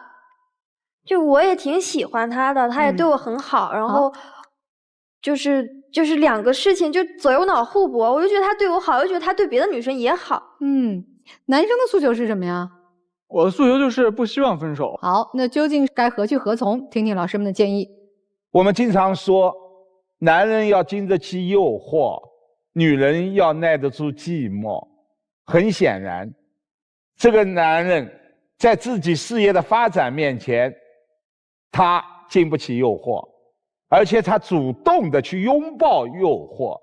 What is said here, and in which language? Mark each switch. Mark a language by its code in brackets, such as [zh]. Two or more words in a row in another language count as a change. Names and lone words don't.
[zh] 就我也挺喜歡他的，他也對我很好，然後就是兩個事情就左右腦互搏，我就覺得他對我好，又覺得他對別的女生也好。男生的訴求是什麼呀？我的訴求就是不希望分手。好，那究竟該何去何從？聽聽老師們的建議。我們經常說，男人要經得起誘惑，女人要耐得住寂寞。很顯然，這個男人在自己事業的發展面前，他經不起誘惑，而且他主動的去擁抱誘惑。